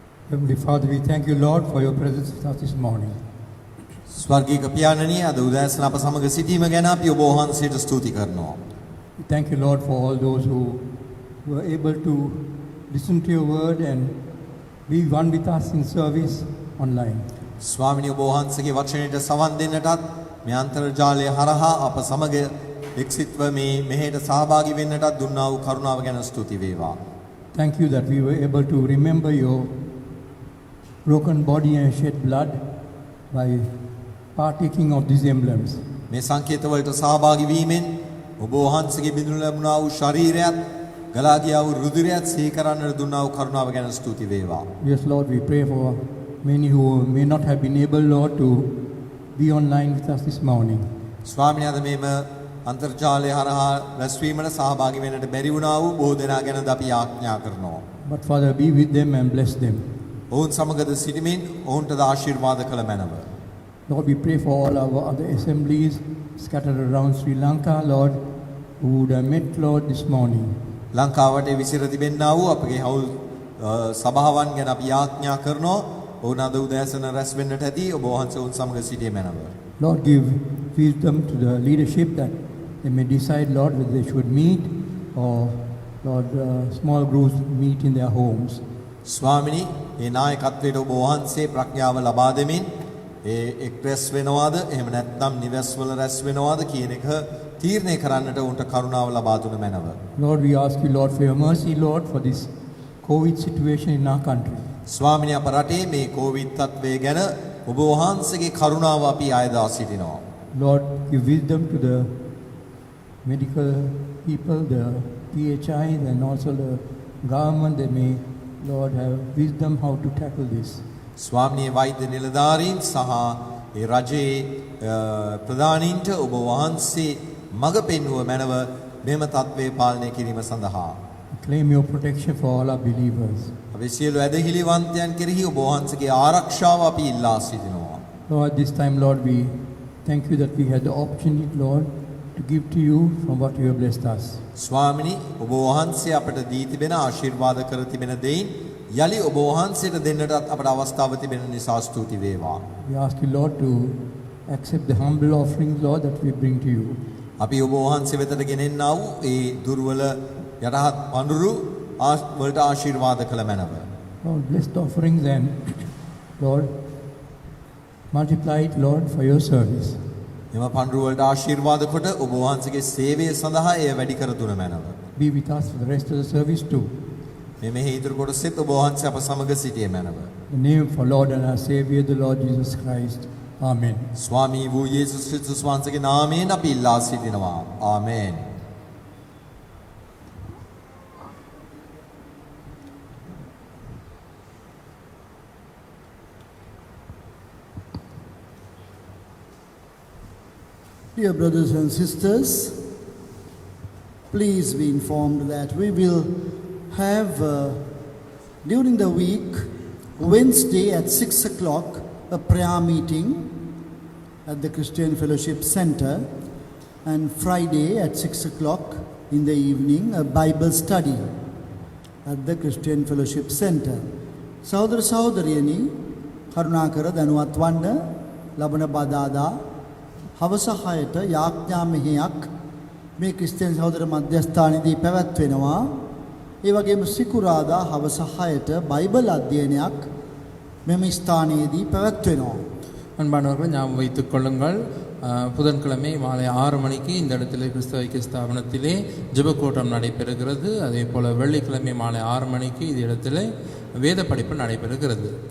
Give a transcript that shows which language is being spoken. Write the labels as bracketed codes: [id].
[en] Heavenly Father, we thank you, Lord, for your presence with us this morning. [si] ස්වර්ගීය පියාණනි අද උදෑසන අප සමග සිටීම ගැන අපි ඔබ වහන්සේට ස්තුති කරනවා. [en] We thank you, Lord, for all those who were able to listen to your word and be one with us in service online. [si] ස්වාමිනී ඔබ වහන්සේගේ වචනයට සවන් දෙන්නටත් මේ අන්තර්ජාලය හරහා අප සමග එක්සිටව මේ මෙහෙට සහභාගී වෙන්නටත් දුන්නා වූ කරුණාව ගැන ස්තුති වේවා. [en] Thank you that we were able to remember your broken body and shed blood by partaking of these emblems. [si] මේ සංකේතවලට සහභාගී වීමෙන් ඔබ වහන්සේගේ බිඳුනු ලැබුණා වූ ශරීරයත් ගලා ගියා වූ රුධිරයත් සිහි කරන්නට දුන්නා වූ කරුණාව ගැන ස්තුති වේවා. [en] Yes, Lord, we pray for many who may not have been able, Lord, to be online with us this morning. [si] ස්වාමිනී අද මේම අන්තර්ජාලය හරහා රැස්වීමට සහභාගී වෙන්නට බැරි වුණා වූ බොහෝ දෙනා ගැනද අපි ආඥා කරනවා. [en] But Father, be with them and bless them. [si] ඔවුන් සමගද සිටීමෙන් ඔවුන්ටද ආශිර්වාද කළ මැනව. [en] Lord, we pray for all our other assemblies scattered around Sri Lanka, Lord, who would have met, Lord, this morning. [si] ලංකාවට විසිර තිබෙන්නා වූ අපගේ හවුල් සභාවන් ගැන අපි ආඥා කරනවා. ඔවුන් අද උදෑසන රැස් වෙන්නට ඇති ඔබ වහන්සේ ඔවුන් සමග සිටී මැනව. [en] Lord, give wisdom to the leadership that they may decide, Lord, whether they should meet or, Lord, small groups meet in their homes. [si] ස්වාමිනී ඒ නායකත්වයට ඔබ වහන්සේ ප්‍රඥාව ලබා දෙමින් ඒ එක් රැස් වෙනවාද එහෙම නැත්නම් නිවෙස්වල රැස් වෙනවාද කියන එක තීරණය කරන්නට උන්ට කරුණාව ලබා දුන මැනව. [en] Lord, we ask you, Lord, for your mercy, Lord, for this COVID situation in our country. [si] ස්වාමිනී අප රටේ මේ කොවිඩ් තත්ත්වය ගැන ඔබ වහන්සේගේ කරුණාව අපි ආයදා සිටිනවා. [en] Lord, give wisdom to the medical people, the PHIs, and also the government. They may, Lord, have wisdom how to tackle this. [si] ස්වාමිනී වෛද්‍ය නිලධාරීන් සහ ඒ රජයේ ප්‍රධානීන්ට ඔබ වහන්සේ මඟ පෙන්වුව මැනව මෙම තත්ත්වය පාලනය කිරීම සඳහා. [en] Claim your protection for all our believers. [si] අපි සියලු ඇදහිලිවන්තයන් කෙරෙහි ඔබ වහන්සේගේ ආරක්ෂාව අපි ඉල්ලා සිටිනවා. [en] Lord, this time, Lord, we thank you that we had the opportunity, Lord, to give to you from what you have blessed us. [si] ස්වාමිනී ඔබ වහන්සේ අපට දී තිබෙන ආශිර්වාද කර තිබෙන දෙයින් යලි ඔබ වහන්සේට දෙන්නටත් අපට අවස්ථාව තිබෙන නිසා ස්තුති වේවා. [en] We ask you, Lord, to accept the humble offerings, Lord, that we bring to you. [si] අපි ඔබ වහන්සේ වෙතට ගෙනෙන්නා වූ ඒ දුර්වල යටහත් පඳුරු වලට ආශිර්වාද කළ මැනව. [en] Lord, bless the offerings and, Lord, multiply it, Lord, for your service. [si] එම පඳුරු වලට ආශිර්වාද කොට ඔබ වහන්සේගේ සේවය සඳහා එය වැඩි කර දුන මැනව. [en] Be with us for the rest of the service too. [si] මෙහි ඉදිරි කොටසෙත් ඔබ වහන්සේ අප සමග සිටියේ මැනව. [en] In the name of our Lord and our Savior, the Lord Jesus Christ. Amen. [si] ස්වාමී වූ යේසුස් ක්‍රිස්තුස් වහන්සේගේ නාමයෙන් අපි ඉල්ලා සිටිනවා. ආමේන්. Dear brothers and sisters, please be informed that we will have during the week, Wednesday at 6 o'clock, a prayer meeting at the Christian Fellowship Center, and Friday at 6 o'clock in the evening, a Bible study at the Christian Fellowship Center. සහෝදර සහෝදරියනි, කරුණාකර දැනුවත් වන්න ලබන බදාදා හවස 6ට යාඥා මෙහෙයක් මේ ක්‍රිස්තියානි සහෝදර මධ්‍යස්ථානයේදී පැවැත්වෙනවා. ඒ වගේම සිකුරාදා හවස 6ට බයිබල් අධ්‍යයනයක් මෙම ස්ථානයේදී පැවැත්වෙනවා. [ta] அன்பானவர்கள் ஞாபகம் வைத்துக் கொள்ளுங்கள், புதன்கிழமை மாலை 6 மணிக்கு இந்த இடத்திலே கிறிஸ்தவ ஐக்கிய ஸ்தாபனத்திலே ஜெபக்கூட்டம் நடைபெறுகிறது. அதே போல வெள்ளிக்கிழமை மாலை 6 மணிக்கு இந்த இடத்திலே வேத படிப்பு நடைபெறுகிறது.